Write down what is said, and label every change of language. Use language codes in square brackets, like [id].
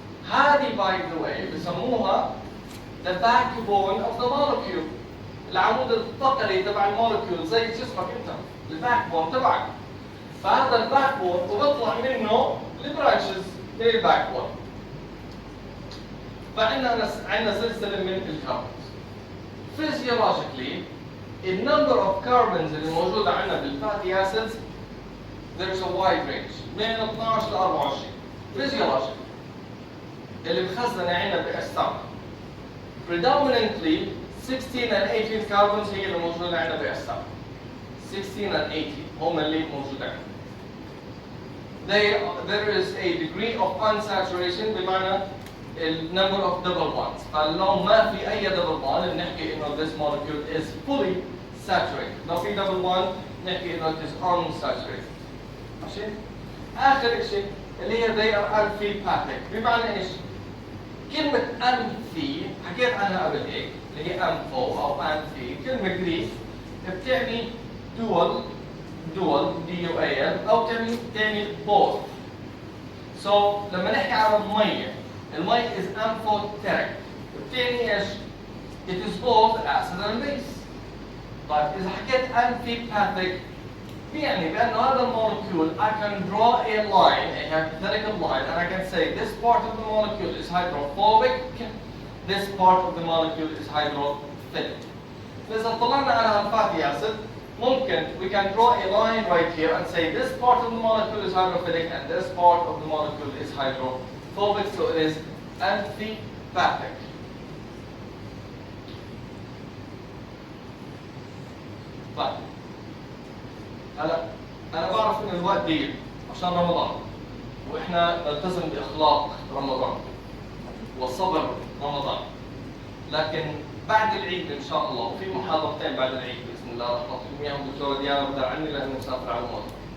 [en] هذه by the way بسموها the backbone of the molecule. [ar] العمود الثقلي تبع المولكيول زي جسمك انت. الباكبون تبعك. فهذا الباكبون وبطلع منه البرانشز من الباكبون. فعندنا سلسلة من الكربونز. [en] Physiologically, the number of carbons [ar] اللي موجودة عندنا بالفاتي [en] acids there's a wide range [ar] من 12 ل 24. Physiologically اللي مخزنة عندنا بأجسامنا. [en] Predominantly 16 and 18 carbons [ar] هي اللي موجودة عندنا بأجسامنا. [en] 16 and 18 [ar] هم اللي موجودة عندنا. [en] There is a degree of unsaturation بمعنى number of double bonds. [ar] فلو ما في أي [en] double bond [ar] نحكي إنه [en] this molecule is fully saturated. [ar] لو في [en] double bond [ar] نحكي إنه [en] it is unsaturated. [ar] ماشي؟ آخر شيء اللي هي [en] they are amphipathic. [ar] بمعنى إيش؟ كلمة أمفي حكيت عنها قبل هيك اللي هي أمفو أو أمفي كلمة جريك بتعني dual D-U-A-L أو تعني both. So لما نحكي عن المية is amphoteric. بتعني إيش؟ [en] It is both acid and base. [ar] طيب إذا حكيت amphipathic يعني بأنه هذا المولكيول [en] I can draw a line, a hypothetical line, and I can say this part of the molecule is hydrophobic, this part of the molecule is hydrophilic. [ar] فإذا طلعنا على الفاتي [en] acid ممكن we can draw a line right here and say this part of the molecule is hydrophilic and this part of the molecule is hydrophobic, so it is antipathic. [ar] طيب هلا انا بعرف ان الوقت ضيق عشان رمضان واحنا نلتزم باخلاق رمضان وصبر رمضان، لكن بعد العيد ان شاء الله وفي محاضرتين بعد العيد باذن الله رح نعطيكم اياهم الدكتوره ديانا بدر عني لانه مسافر على الموضوع.